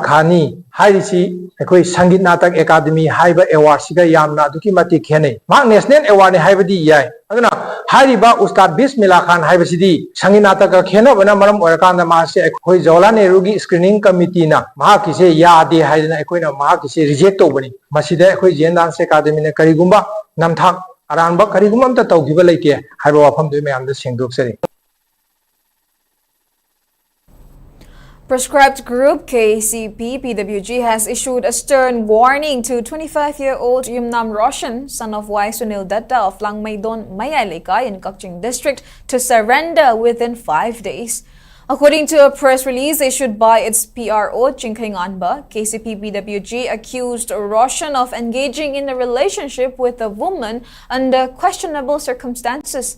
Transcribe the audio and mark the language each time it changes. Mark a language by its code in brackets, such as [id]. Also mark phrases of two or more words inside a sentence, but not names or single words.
[mni] Khani hairisi ekhoi Sangeet Natak Academy haiba award siga yamna aduki mati khene mahak [en] national award [mni] ne haibadi yai aduna hairiba Ustad Bismillah Khan haibasidi Sangeet Natak khena bana maram orakanda mahase ekhoi Jawaharlal Nehru gi [en] screening committee [mni] na mahak se yade haidana ekhoi na mahak se reject tobani masida ekhoi JN Dance Academy ne karigumba namthak aranba karigumba amta tawgiba leite haiba wafam du mayam da sengdoksari. [en] Prescribed Group KCP PWG has issued a stern warning to 25-year-old Yumnam Roshan, son of Y. Sunil Datta of Langmaidon, Mayalika in Kakching district, to surrender within 5 days. According to a press release issued by its PRO Chingkheng Anba, KCP PWG accused Roshan of engaging in a relationship with a woman under questionable circumstances.